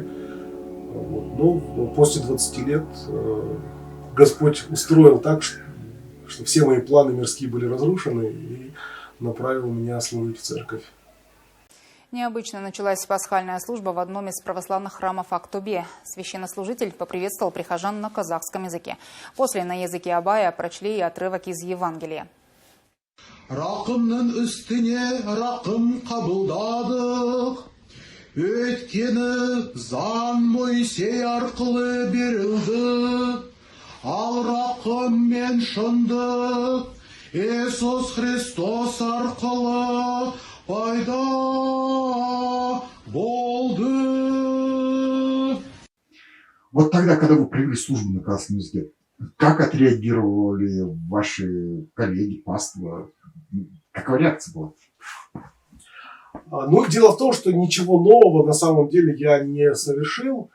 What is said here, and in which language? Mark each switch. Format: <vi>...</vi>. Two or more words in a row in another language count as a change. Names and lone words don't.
<ru>Но после 20 лет Господь устроил так, что все мои планы мирские были разрушены, и направил меня служить в церковь. Необычно началась пасхальная служба в одном из православных храмов Актобе. Священнослужитель поприветствовал прихожан на казахском языке. После на языке абая прочли и отрывок из Евангелия.</ru> <kk>Рақымның үстіне рақым қабылдадық. Өйткені заң Мойсей арқылы берілді. Ал рақым мен шындық Иисус Христос арқылы пайда болды.</kk> <ru>Вот тогда, когда вы провели службу на казахском языке, как отреагировали ваши коллеги, паства? Какова реакция была? Дело в том, что ничего нового на самом деле я не совершил.</ru>